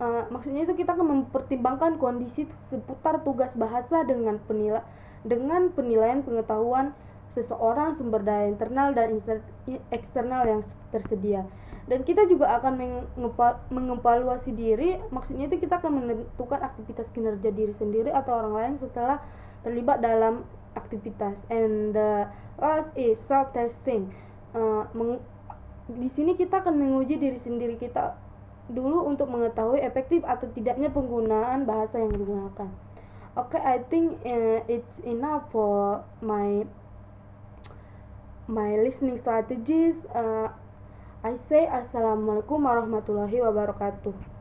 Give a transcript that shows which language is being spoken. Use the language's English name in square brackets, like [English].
[Indonesian] Maksudnya itu kita akan mempertimbangkan kondisi seputar tugas bahasa dengan penilaian pengetahuan seseorang, sumber daya internal dan eksternal yang tersedia. Dan kita juga akan mengevaluasi diri. Maksudnya itu kita akan menentukan aktivitas kinerja diri sendiri atau orang lain setelah terlibat dalam aktivitas. [English] And the last is self testing. [Indonesian] Di sini kita akan menguji diri sendiri kita dulu untuk mengetahui efektif atau tidaknya penggunaan bahasa yang digunakan. [English] Okay, I think it's enough for my listening strategies. I say [Arabic] assalamualaikum warahmatullahi wabarakatuh.